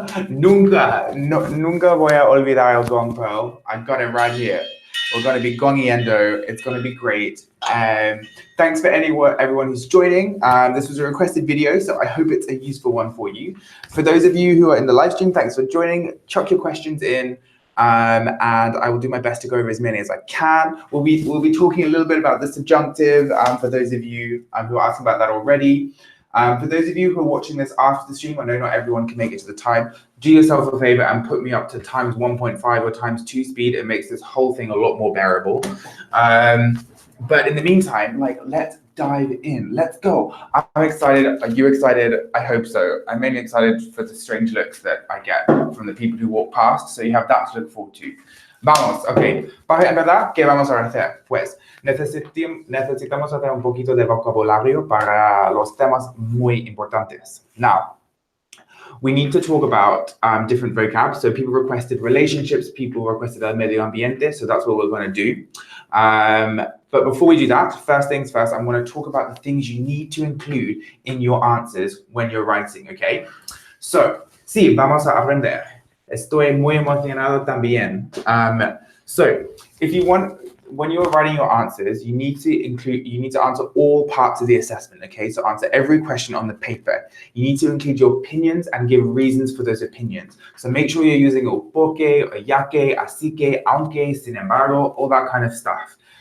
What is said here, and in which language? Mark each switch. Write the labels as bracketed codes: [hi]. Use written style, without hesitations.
[es] Nunca voy a olvidar el gong pro. [en] I've got it right here. We're going to be gongiendo. It's going to be great. Thanks for everyone who's joining. This was a requested video, so I hope it's a useful one for you. For those of you who are in the live stream, thanks for joining. Chuck your questions in, and I will do my best to go over as many as I can. We'll be talking a little bit about the subjunctive for those of you who are asking about that already. For those of you who are watching this after the stream, I know not everyone can make it to the time. Do yourself a favor and put me up to times 1.5 or times 2 speed. It makes this whole thing a lot more bearable. But in the meantime, let's dive in. Let's go. I'm excited. Are you excited? I hope so. I'm mainly excited for the strange looks that I get from the people who walk past. So you have that to look forward to. [es] Vamos, ok. Para empezar, ¿qué vamos a hacer? Pues necesitamos hacer un poquito de vocabulario para los temas muy importantes. [en] Now, we need to talk about different vocab. So people requested relationships, people requested el medio ambiente, so that's what we're going to do. But before we do that, first things first, I'm going to talk about the things you need to include in your answers when you're writing, okay? [es] So, sí, vamos a aprender. Estoy muy emocionado también. [en] So, if you want, when you're writing your answers, you need to answer all parts of the assessment, okay? So answer every question on the paper. You need to include your opinions and give reasons for those opinions. So make sure you're using a porque, a ya que, así que, aunque, sin embargo, all that kind of stuff.